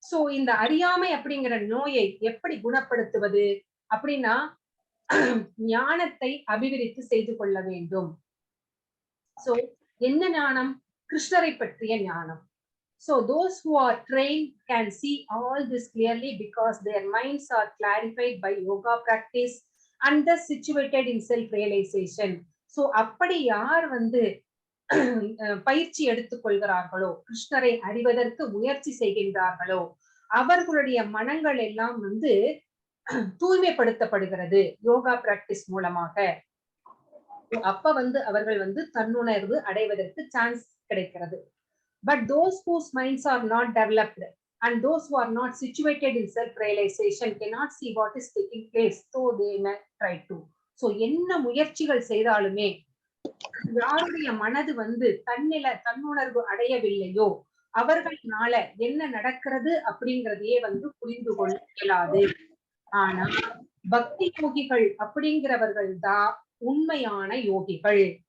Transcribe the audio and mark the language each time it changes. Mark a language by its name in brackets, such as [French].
[Tamil] இந்த அறியாமை அப்படிங்கிற நோயை எப்படி குணப்படுத்துவது அப்படின்னா ஞானத்தை அபிவிருத்தி செய்து கொள்ள வேண்டும். என்ன ஞானம்? கிருஷ்ணரை பற்றிய ஞானம். [English] Those who are trained can see all this clearly because their minds are clarified by yoga practice and thus situated in self-realization. [Tamil] அப்படி யார் வந்து பயிற்சி எடுத்துக் கொள்கிறார்களோ, கிருஷ்ணரை அறிவதற்கு முயற்சி செய்கின்றார்களோ, அவர்களுடைய மனங்கள் எல்லாம் வந்து தூய்மைப்படுத்தப்படுகிறது யோகா பிராக்டிஸ் மூலமாக. அப்ப வந்து அவர்கள் வந்து தன்னுணர்வு அடைவதற்கு சான்ஸ் கிடைக்கிறது. [English] But those whose minds are not developed and those who are not situated in self-realization cannot see what is taking place, though they may try to. [Tamil] என்ன முயற்சிகள் செய்தாலுமே யாருடைய மனது வந்து தன்னுணர்வு அடையவில்லையோ அவர்களால என்ன நடக்கிறது அப்படிங்கறதையே வந்து புரிந்து கொள்ள இயலாது. ஆனா பக்தி யோகிகள் அப்படிங்கிறவர்கள் தான் உண்மையான யோகிகள்.